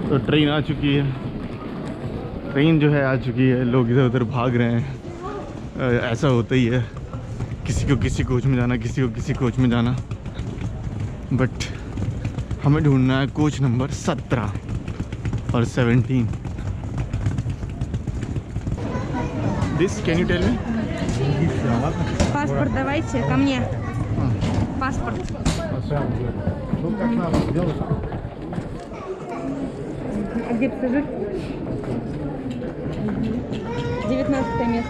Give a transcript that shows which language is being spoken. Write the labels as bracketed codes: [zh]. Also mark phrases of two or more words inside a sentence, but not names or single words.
[hi] ट्रेन आ चुकी है, ट्रेन जो है आ चुकी है। लोग इधर उधर भाग रहे हैं। ऐसा होता ही है, किसी को किसी कोच में जाना, किसी को किसी कोच में जाना। बट हमें ढूंढना है [en] coach number [hi] 17 और 17। [en] This can you tell me? [ru] Паспорт давайте ко мне. Паспорт. А где пассажир? 19 место.